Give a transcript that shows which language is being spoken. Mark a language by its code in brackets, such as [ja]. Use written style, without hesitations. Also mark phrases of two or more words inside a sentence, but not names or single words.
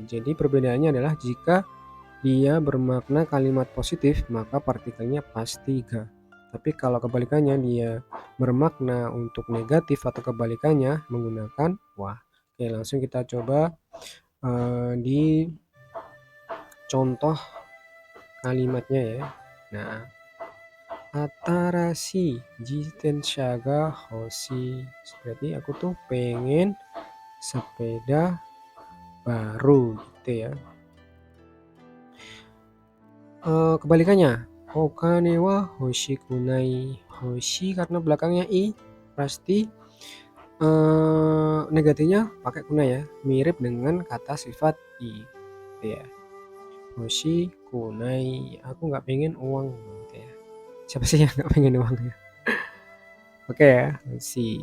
[id] Jadi perbedaannya adalah jika dia bermakna kalimat positif, maka partikelnya pasti ga. Tapi kalau kebalikannya dia bermakna untuk negatif atau kebalikannya menggunakan wa. Oke, langsung kita coba di contoh kalimatnya ya. Nah, [ja] 新しい自転車が欲しい. [id] Berarti aku tuh pengen sepeda baru gitu ya. Kebalikannya, [ja] お金は欲しくない. [id] Hoshi karena belakangnya i, pasti negatifnya pakai kunai ya, mirip dengan kata sifat i gitu ya. Hoshikunai, aku nggak pengen uang gitu ya. Siapa sih yang nggak pengen uang ya? Oke ya, hoshi.